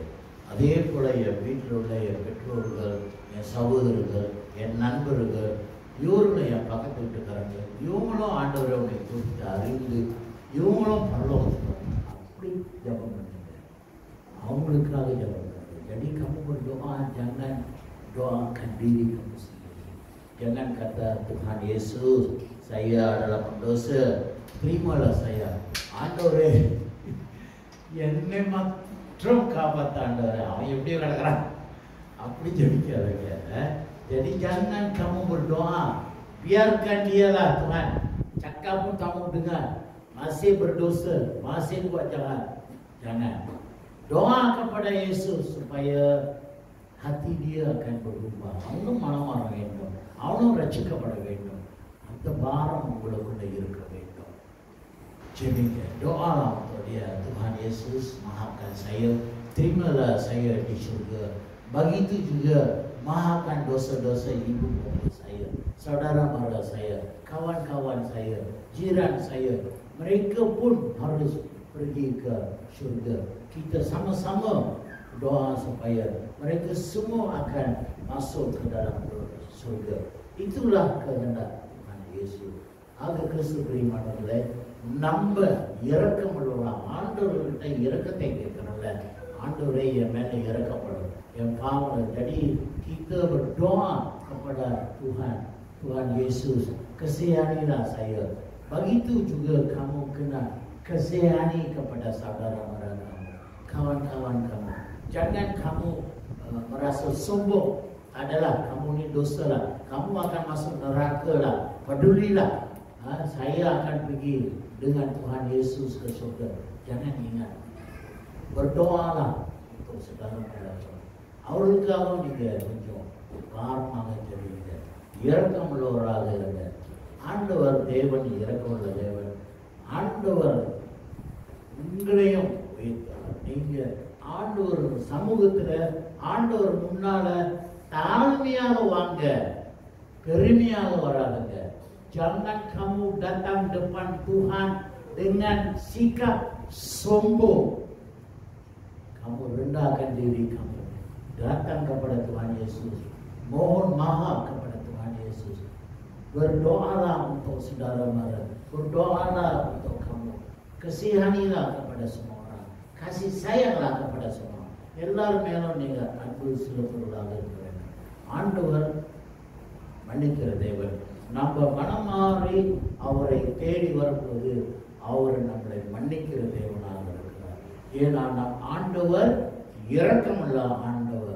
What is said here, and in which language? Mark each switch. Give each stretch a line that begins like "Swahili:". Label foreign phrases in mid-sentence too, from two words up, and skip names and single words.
Tamil: அதே போல என் வீட்டில் உள்ள என் பெற்றோர்கள், என் சகோதரர்கள், என் நண்பர்கள், இவர்களும் என் பக்கத்து வீட்டுக்காரங்க, இவங்களும் ஆண்டவரை உன்னை குறித்து அறிந்து இவங்களும் பரலோகத்துக்கு அப்படி ஜபம் பண்ணுங்க. அவங்களுக்காக ஜபம் பண்ணுங்க.
Malay: Jadi kamu berdoa jangan doakan diri kamu sendiri. Jangan kata Tuhan Yesus, saya adalah pendosa, terimalah saya.
Tamil: ஆண்டவரே, என்னை மற்றும் காப்பாற்ற ஆண்டவரே. அவன் எப்படி கிடக்கிறான் அப்படி ஜெபிக்காதீங்க.
Malay: Jadi jangan kamu berdoa, biarkan dialah Tuhan. Cakap pun kamu dengar, masih berdosa, masih buat jahat. Jangan. Doa kepada Yesus supaya hati dia akan berubah.
Tamil: அவனும் மனம் மாற வேண்டும், அவனும் ரட்சிக்கப்பட வேண்டும். அந்த பாரம் உங்களுக்குள்ள இருக்க வேண்டும். ஜெபிங்க,
Malay: doalah untuk dia. Tuhan Yesus, maafkan saya, terimalah saya di surga. Begitu juga maafkan dosa-dosa ibu bapa saya, saudara mara saya, kawan-kawan saya, jiran saya. Mereka pun harus pergi ke surga. Kita sama-sama doa supaya mereka semua akan masuk ke dalam surga. Itulah kehendak Tuhan Yesus.
Tamil: ஆக கிறிஸ்து பிரியமானவர்களே, நம்ம இரக்கம் உள்ளவர்களாம். ஆண்டவர்கிட்ட இரக்கத்தை கேட்கிறோம்ல, ஆண்டவரே என் மேல இரக்கப்படும், என் பாவம்.
Malay: Jadi kita berdoa kepada Tuhan, Tuhan Yesus, kasihanilah saya. Begitu juga kamu kena kasihani kepada saudara mara kamu, kawan-kawan kamu. Jangan kamu merasa sombong, adalah kamu ni dosa lah, kamu akan masuk neraka lah. Pedulilah, saya akan pergi dengan Tuhan Yesus ke surga. Jangan ingat, berdoalah
Tamil: அவர்களுக்காகவும் நீங்கள் கொஞ்சம் காரணமாக தெரியுங்க. இரக்கம் உள்ளவராக இருங்க. ஆண்டவர் தேவன் இரக்கமுள்ள தேவன். ஆண்டவர் உங்களையும் வைத்தார். நீங்கள் ஆண்டவர் சமூகத்தில் ஆண்டவர் முன்னால தாழ்மையாக வாங்க, பெருமையாக வராதுங்க.
Malay: Jangan kamu datang depan Tuhan dengan sikap sombong. Kamu rendahkan diri kamu, datang kepada Tuhan Yesus, mohon maaf kepada Tuhan Yesus. Berdoalah untuk saudara mara, berdoalah untuk kamu, kasihanilah kepada semua orang, kasih sayanglah kepada semua.
Tamil: எல்லாரும் மேலும் நீங்க அன்பு செலுத்துவதாக இருக்கிறாங்க. ஆண்டவர் மன்னிக்கிற தேவன். நம்ம மனம் மாறி அவரை தேடி வரும்போது அவர் நம்மளை மன்னிக்கிற தேவனாக இருக்கிறார். ஏன்னா நம் ஆண்டவர் இரக்கமுள்ள ஆண்டவர்.